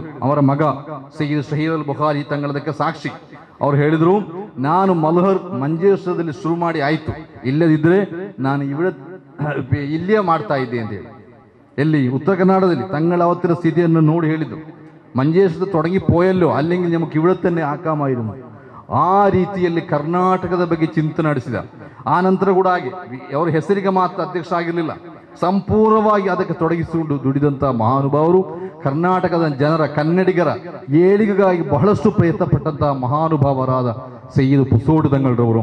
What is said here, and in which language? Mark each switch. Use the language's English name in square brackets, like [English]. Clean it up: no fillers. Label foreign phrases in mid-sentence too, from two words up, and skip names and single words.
[Kannada] ಅವರ ಮಗ ಸಯ್ಯಿದ್ ಶಹೀದ್ ಅಲ್ ಬುಖಾರಿ ತಂಗಳದಕ್ಕೆ ಸಾಕ್ಷಿ. ಅವ್ರು ಹೇಳಿದರು, ನಾನು ಮಲ್ಹರ್ ಮಂಜೇಶ್ವರದಲ್ಲಿ ಶುರು ಮಾಡಿ ಆಯಿತು, ಇಲ್ಲದಿದ್ದರೆ ನಾನು ಇಲ್ಲಿಯೇ ಮಾಡ್ತಾ ಇದ್ದೆ ಅಂತ ಹೇಳಿ. ಎಲ್ಲಿ? ಉತ್ತರ ಕನ್ನಡದಲ್ಲಿ. ತಂಗಳ ಅವತ್ತಿನ ಸ್ಥಿತಿಯನ್ನು ನೋಡಿ ಹೇಳಿದ್ದು, ಮಂಜೇಶ್ವರ ತೊಡಗಿ ಪೋಯಲ್ಲೋ [Malayalam] അല്ലെങ്കിൽ നമുക്ക് ഇവിടെ തന്നെ ആക്കാമായിരുന്നു. [Kannada] ಆ ರೀತಿಯಲ್ಲಿ ಕರ್ನಾಟಕದ ಬಗ್ಗೆ ಚಿಂತನೆ ನಡೆಸಿದ. ಆ ನಂತರ ಕೂಡ ಹಾಗೆ ಅವರ ಹೆಸರಿಗೆ ಮಾತ್ರ ಅಧ್ಯಕ್ಷ ಆಗಿರಲಿಲ್ಲ, ಸಂಪೂರ್ಣವಾಗಿ ಅದಕ್ಕೆ ತೊಡಗಿಸಿಕೊಂಡು ದುಡಿದಂಥ ಮಹಾನುಭಾವರು. ಕರ್ನಾಟಕದ ಜನರ, ಕನ್ನಡಿಗರ ಏಳಿಗೆಗಾಗಿ ಬಹಳಷ್ಟು ಪ್ರಯತ್ನ ಪಟ್ಟಂತಹ ಮಹಾನುಭಾವರಾದ ಸಯ್ಯಿದ್ ಪುಸೋಡ್ ತಂಗಳರವರು.